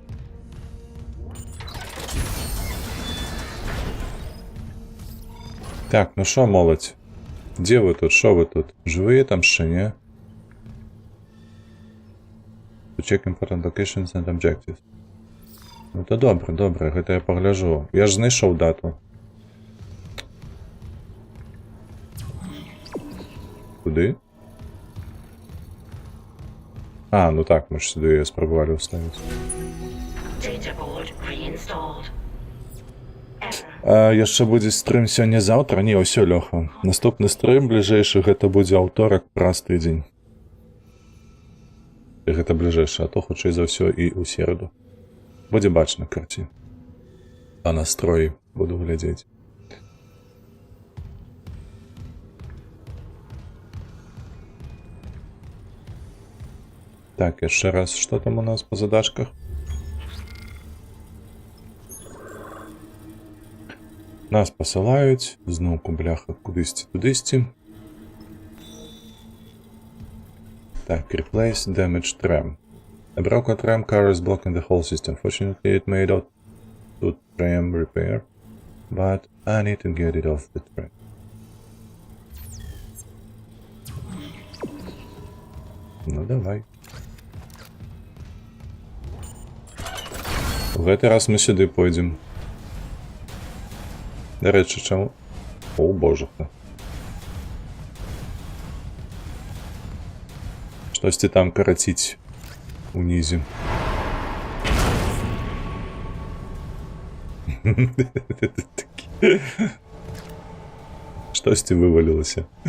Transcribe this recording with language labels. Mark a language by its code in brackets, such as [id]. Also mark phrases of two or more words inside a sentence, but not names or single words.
[uk] Так, ну що, молодь? Де ви тут? Що ви тут? Живі там ще, ні? [en] To check important locations and objectives. [uk] Ну то добре, добре, [be] гэта я погляжу. [uk] Я ж знайшов дату. Куди? А, ну так, ми ж сюди її спробували вставити. [en] Data board reinstalled. Error. [be] Яшчэ будзе стрым сёння-заўтра? Не, ўсё, Лёха. Наступны стрым бліжэйшы гэта будзе аўторак праз тыдзень. І гэта бліжэйшы, а то хутчэй за ўсё і ў сераду. Будзе бачна карці. А настроі буду глядзець. Так, яшчэ раз, што там у нас па задачках? Нас пасылаюць, зноўку, бляха, кудысьці, тудысьці. Так, [en] replace damaged tram. A broken tram car is blocking the whole system. Fortunately, it made out to tram repair, but I need to get it off the track. [be] Ну, давай. В гэты раз мы сюды пойдзем. [uk] До речі, чому? О, божуха. [be] Штосьці там караціць унізе. Штосьці вывалілася.